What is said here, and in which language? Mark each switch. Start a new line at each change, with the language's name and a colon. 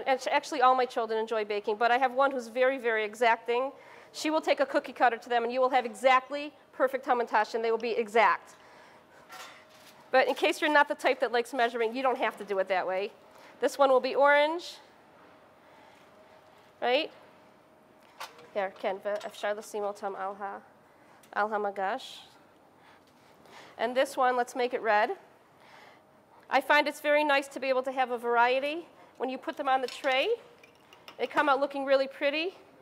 English: Actually, all my children enjoy baking, but I have one who's very, very exacting. She will take a cookie cutter to them, and you will have exactly perfect hamantashen. They will be exact. But in case you're not the type that likes measuring, you don't have to do it that way. This one will be orange, right? Here,
Hebrew: Ken, אפשר לשים אותם על המגש.
English: And this one, let's make it red. I find it's very nice to be able to have a variety. When you put them on the tray, they come out looking really pretty.